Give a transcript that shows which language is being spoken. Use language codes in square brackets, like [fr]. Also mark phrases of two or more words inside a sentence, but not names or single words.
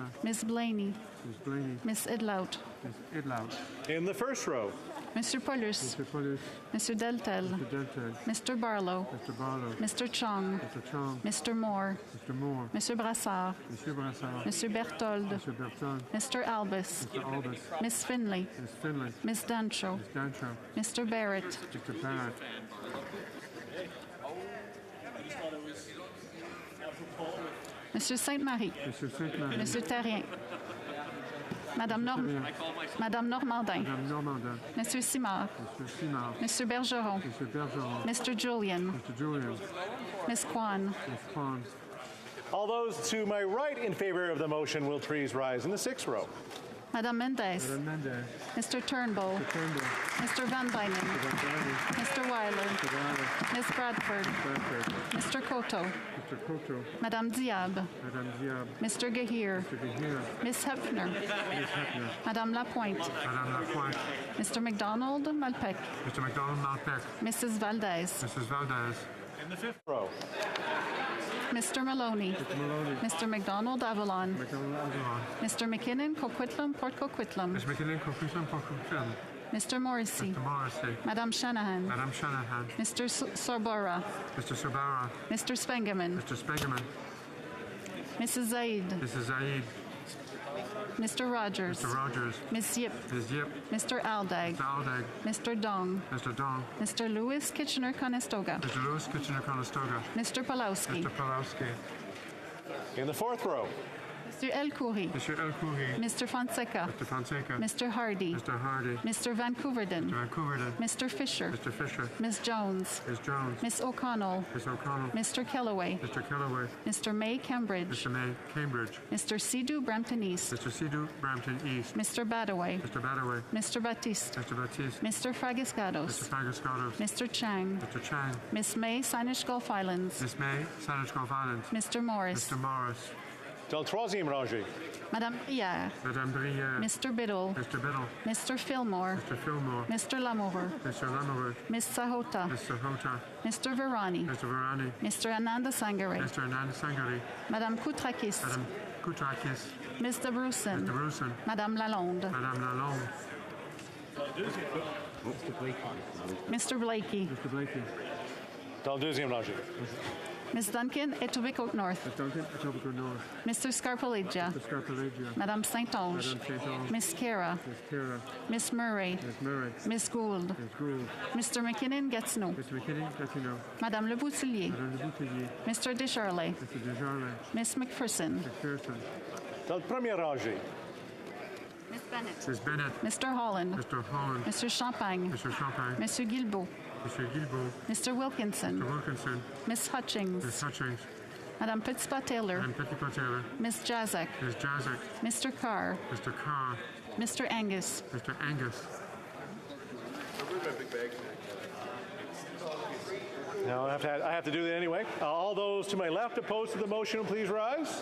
[en] Miss Blaney. Miss Blaney. Miss Idlout. Miss Idlout. In the first row. Monsieur Paulus. Mr. Paulus. Monsieur Deltel. Mr. Deltel. Mr. Barlow. Mr. Barlow. Mr. Chong. Mr. Chong. Mr. Moore. Mr. Moore. Monsieur Brassard. Monsieur Brassard. Monsieur Berthold. Monsieur Berthold. Mr. Albus. Mr. Albus. Miss Finley. Miss Finley. Miss Dancho. Miss Dancho. Mr. Barrett. Mr. Barrett. Monsieur Sainte-Marie. Monsieur Sainte-Marie. Monsieur Terrien. Madame Normandin. Madame Normandin. Monsieur Simard. Monsieur Simard. Monsieur Bergeron. Monsieur Bergeron. Mr. Julian. Mr. Julian. Miss Kwan. Miss Kwan. All those to my right in favor of the motion will please rise in the sixth row. Madame Mendez. Madame Mendez. Mr. Turnbull. Mr. Turnbull. Mr. Van Bynen. Mr. Van Dyne. Mr. Weiler. Mr. Wyler. Miss Bradford. Bradford. Mr. Koto. Mr. Koto. Madame Diab. Madame Diab. Mr. Gahir. Mr. Gahir. Miss Hefner. Miss Hefner. Madame Lapointe. Madame Lapointe. Mr. McDonald Malpec. Mr. McDonald Malpec. Mrs. Valdez. Mrs. Valdez. In the fifth row. Mr. Maloney. Mr. Maloney. Mr. McDonald Avalon. McDonald Avalon. Mr. McKinnon Coquitlam Port Coquitlam. Mr. McKinnon Coquitlam Port Coquitlam. Mr. Morrissey. Mr. Morrissey. Madame Shanahan. Madame Shanahan. Mr. Sorbora. Mr. Sorbara. Mr. Spengeman. Mr. Spengeman. Mrs. Zaid. Mrs. Zaid. Mr. Rogers. Mr. Rogers. Miss Yip. Ms. Yip. Mr. Aldag. Mr. Aldag. Mr. Dong. Mr. Dong. Mr. Lewis Kitchener Conestoga. Mr. Lewis Kitchener Conestoga. Mr. Palowski. Mr. Palowski. In the fourth row. Mr. El Khoury. Mr. El Khoury. Mr. Fonseca. Mr. Fonseca. Mr. Hardy. Mr. Hardy. Mr. Vancouverden. Mr. Vancouverden. Mr. Fisher. Mr. Fisher. Ms. Jones. Ms. Jones. Miss O'Connell. Miss O'Connell. Mr. Kellaway. Mr. Kellaway. Mr. May Cambridge. Mr. May Cambridge. Mr. Sidhu Brampton East. Mr. Sidhu Brampton East. Mr. Badaway. Mr. Badaway. Mr. Batiste. Mr. Batiste. Mr. Fragiscados. Mr. Fagascados. Mr. Chang. Mr. Chang. Miss May Sainish Gulf Islands. Miss May Sainish Gulf Islands. Mr. Morris. Mr. Morris. [fr] Dans le troisième rangée. [en] Madame Brière. Madame Brière. Mr. Biddle. Mr. Biddle. Mr. Fillmore. Mr. Fillmore. Mr. Lamover. Mr. Lamover. Miss Sahota. Mr. Hota. Mr. Virani. Mr. Virani. Mr. Ananda Sangare. Mr. Anand Sangari. Madame Koutrakis. Madame Koutrakis. Mr. Bruson. Mr. Bruson. Madame Lalonde. Madame Lalonde. Mr. Blakey. Mr. Blakey. [fr] Dans le deuxième rangée. [en] Miss Duncan, Etobicoke North. Miss Duncan, Etobicoke North. Mr. Scarpalegia. Mr. Scarpalegia. Madame Saint-Onge. Madame Saint-Onge. Miss Kara. Miss Kara. Miss Murray. Miss Murray. Miss Gould. Miss Gould. Mr. McKinnon Gatineau. Mr. McKinney, Gatineau. Madame Le Boutillier. Madame Le Boutillier. Mr. Descharlet. Mr. Desjardins. Miss McPherson. McPherson. [fr] Dans le premier rangée. [en] Miss Bennett. Miss Bennett. Mr. Holland. Mr. Holland. Mr. Champagne. Mr. Champagne. Monsieur Guilbeault. Mr. Guilbeault. Mr. Wilkinson. Mr. Wilkinson. Miss Hutchings. Miss Hutchings. Madame Petitpas-Taylor. Madame Petitpas-Taylor. Miss Jazek. Miss Jazek. Mr. Carr. Mr. Carr. Mr. Angus. Mr. Angus. No, I have to do that anyway. All those to my left opposed to the motion, please rise.